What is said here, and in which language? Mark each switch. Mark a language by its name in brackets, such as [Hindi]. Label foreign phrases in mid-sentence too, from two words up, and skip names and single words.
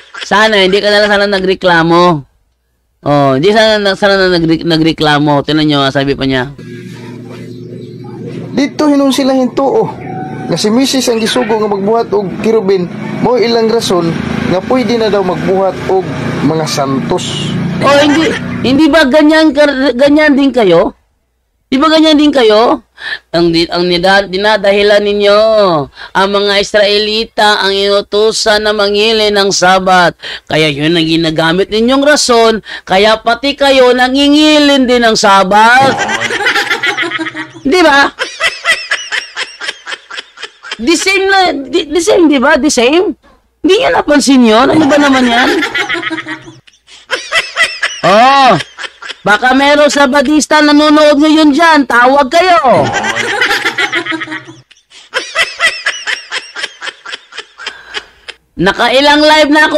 [Filipino] Sana, hindi ka na lang sana nagreklamo. Oh, hindi sana nagreklamo. Tingnan nyo, sabi pa niya. [Cebuano] Dito hinon sila hintuo nga si Mrs. ang gisugo nga magbuhat og kirubin mo ilang rason nga pwede na daw magbuhat og mga santos. [Filipino] Oh, hindi ba ganyan din kayo? Di ba ganyan din kayo? Ang dinadahilan ninyo, ang mga Israelita ang inutusan na mangili ng Sabat. Kaya yun ang ginagamit ninyong rason, kaya pati kayo nangingilin din ng Sabat. Di ba? [English] The same, [Filipino] di ba? [English] The same? [Filipino] Hindi nyo napansin yun? Ano ba naman yan? Oh, baka meron Sabadista nanonood ngayon dyan. Tawag kayo. Nakailang live na ako.